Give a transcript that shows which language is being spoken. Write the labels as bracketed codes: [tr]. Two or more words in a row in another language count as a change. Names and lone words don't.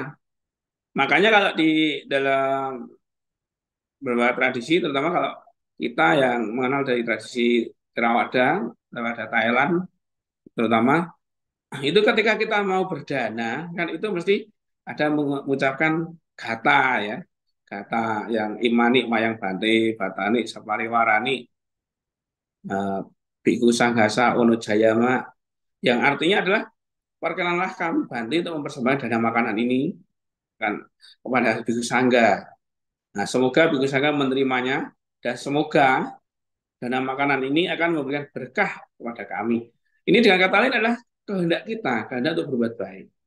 [id] Makanya kalau di dalam beberapa tradisi, terutama kalau kita yang mengenal dari tradisi Theravada, Theravada Thailand, terutama itu ketika kita mau berdana kan itu mesti ada mengucapkan kata ya, kata yang [pi] imani mayang bante batani sapariwarani biku sanghasa ono jayama, [id] yang artinya adalah perkenanlah kami bante untuk mempersembahkan dana makanan ini kan kepada biku sangga. Nah, semoga biku sangga menerimanya dan semoga dana makanan ini akan memberikan berkah kepada kami. Ini dengan kata lain adalah kehendak kita, kehendak untuk berbuat baik.